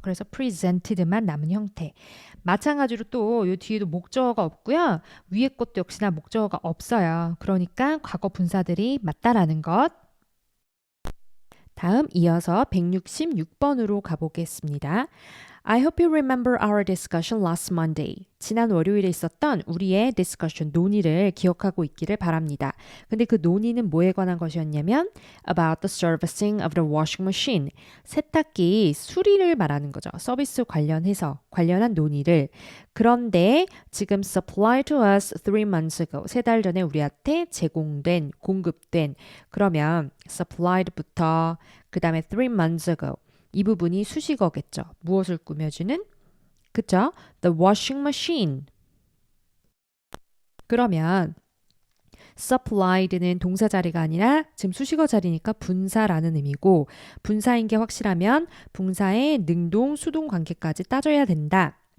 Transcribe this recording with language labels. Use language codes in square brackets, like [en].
[ko] 그래서 presented만 남은 형태. 마찬가지로 또 요 뒤에도 목적어가 없고요. 위에 것도 역시나 목적어가 없어요. 그러니까 과거 분사들이 맞다라는 것. 다음 이어서 166번으로 가보겠습니다. [en] I hope you remember our discussion last Monday. [ko] 지난 월요일에 있었던 우리의 discussion, 논의를 기억하고 있기를 바랍니다. 근데 그 논의는 뭐에 관한 것이었냐면 [en] about the servicing of the washing machine. [ko] 세탁기 수리를 말하는 거죠. 서비스 관련한 논의를. 그런데 지금 [en] supplied to us 3 months ago. [ko] 3달 전에 우리한테 공급된. 그러면 supplied부터 그 다음에 [en] 3 months ago. [ko] 이 부분이 수식어겠죠. 무엇을 꾸며주는? 그쵸? [en] The washing machine. [ko] 그러면 supplied는 동사 자리가 아니라 지금 수식어 자리니까 분사라는 의미고 분사인 게 확실하면 분사의 능동, 수동 관계까지 따져야 된다.